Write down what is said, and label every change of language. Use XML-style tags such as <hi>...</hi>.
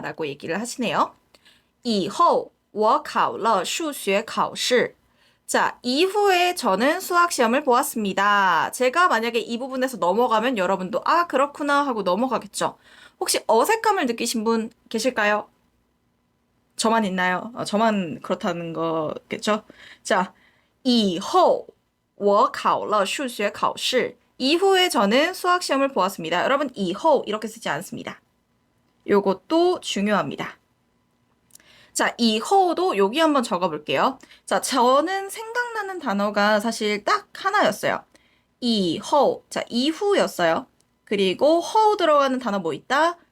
<ko>라고 얘기를 하시네요.</ko> <zh>以后我考了数学考试.</zh> <ko>자, 이후에 저는 수학 시험을 보았습니다. 제가 만약에 이 부분에서 넘어가면 여러분도 그렇구나 하고 넘어가겠죠. 혹시 어색함을 느끼신 분 계실까요? 저만 있나요? 저만 그렇다는 거겠죠?</ko> <zh>자, 以后我考了数学考试.</zh> <ko>이후에 저는 수학 시험을 보았습니다. 여러분,</ko> <zh>以后</zh> <ko>이렇게 쓰지 않습니다. 요것도 중요합니다. 자, 以后도 여기 한번 적어볼게요. 자, 저는 생각나는 단어가 사실 딱 하나였어요.</ko> <zh>以后,</zh> <ko>자, 이후였어요. 그리고 后 들어가는 단어 뭐 있다?</ko>